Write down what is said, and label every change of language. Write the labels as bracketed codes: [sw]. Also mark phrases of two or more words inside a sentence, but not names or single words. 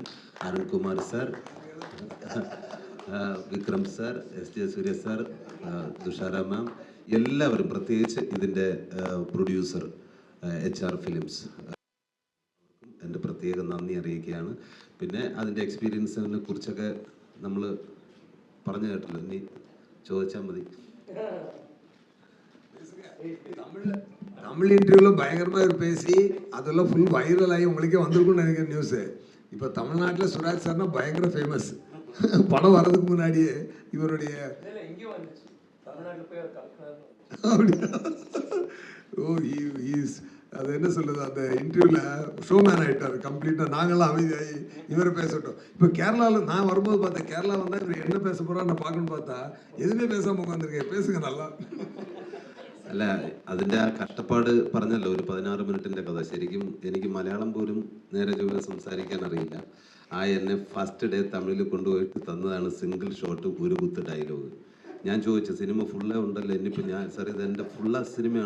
[ml] അരുൺകുമാർ സാർ, വിക്രം സാർ, SJ സൂര്യ സാർ, തുഷാര മാം, എല്ലാവരും, പ്രത്യേകിച്ച് ഇതിൻ്റെ പ്രൊഡ്യൂസർ HR ഫിലിംസ്, എൻ്റെ പ്രത്യേക നന്ദി അറിയിക്കുകയാണ്. പിന്നെ അതിൻ്റെ എക്സ്പീരിയൻസിനെ കുറിച്ചൊക്കെ നമ്മൾ പറഞ്ഞു കേട്ടല്ലോ, ഇനി ചോദിച്ചാൽ മതി. [ta] தமிழ் இன்டர்வியூவில் பயங்கரமாக பேசி அதெல்லாம் [en] full viral [ta] ஆகி உங்களுக்கே வந்திருக்கும்னு நினைக்கிற நியூஸு. இப்போ தமிழ்நாட்டில் சுராஜ் சார்னா பயங்கர ஃபேமஸ். படம் வர்றதுக்கு முன்னாடியே இவருடைய அது என்ன சொல்லுது, அந்த இன்டர்வியூவில் ஷோமேன் ஆகிட்டார் கம்ப்ளீட்டாக. நாங்கள்லாம் அமைதியாகி இவரை பேசட்டும். இப்போ கேரளாவில் நான் வரும்போது பார்த்தேன், கேரளா வந்தால் இவர் என்ன பேச போகிறா நான் பார்க்கணுன்னு பார்த்தா எதுவுமே பேசாமல் உட்காந்துருக்கேன். பேசுங்க நல்லா. [ml] അല്ല, അതിൻ്റെ ആ കഷ്ടപ്പാട് പറഞ്ഞല്ലോ, ഒരു 16 മിനിറ്റിൻ്റെ കഥ. ശരിക്കും എനിക്ക് മലയാളം പോലും നേരെ ചൊവ്വേ സംസാരിക്കാൻ അറിയില്ല. എന്നെ [en] first day [ml] തമിഴിൽ കൊണ്ടുപോയിട്ട് തന്നതാണ് [en] single shot, [ml] ഒരു കുത്ത് ഡയലോഗ്. ഞാൻ ചോദിച്ചു, സിനിമ ഫുള്ളേ ഉണ്ടല്ലോ, ഇനിയിപ്പോൾ ഞാൻ സാർ ഇത് എൻ്റെ ഫുള്ള സിനിമയാണോ?